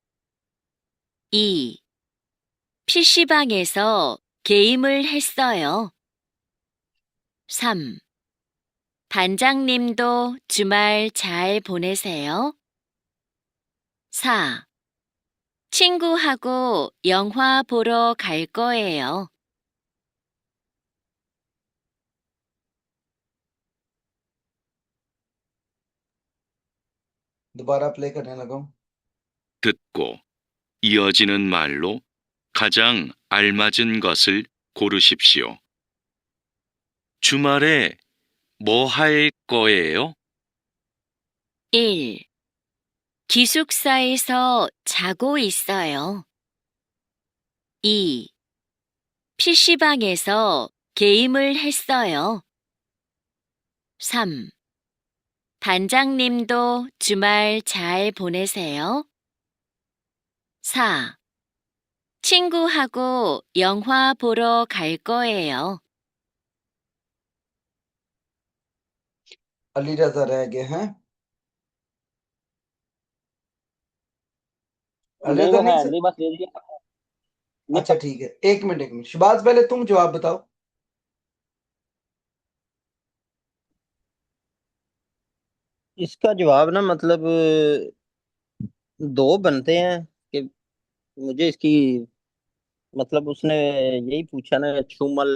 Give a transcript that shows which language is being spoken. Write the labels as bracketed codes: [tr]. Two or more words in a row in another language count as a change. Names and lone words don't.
[ko] 2. PC방에서 게임을 했어요. 3. 반장님도 주말 잘 보내세요. 4. 친구하고 영화 보러 갈 거예요. [hi] दोबारा प्ले करने लगा हूँ। [ko] 듣고 이어지는 말로 가장 알맞은 것을 고르십시오. 주말에 뭐 할 거예요? 1. 기숙사에서 자고 있어요. 2. PC방에서 게임을 했어요. 3. 반장님도 주말 잘 보내세요. 4. 친구하고 영화 보러 갈 거예요. [hi] अली रजा रह गए हैं। अली नहीं रजा वो नहीं है सर? नहीं, बस दे दिया। नहीं अच्छा ठीक है, एक मिनट एक मिनट, शबाज पहले तुम जवाब बताओ। इसका जवाब ना, मतलब दो बनते हैं कि मुझे इसकी, मतलब उसने यही पूछा ना, छूमल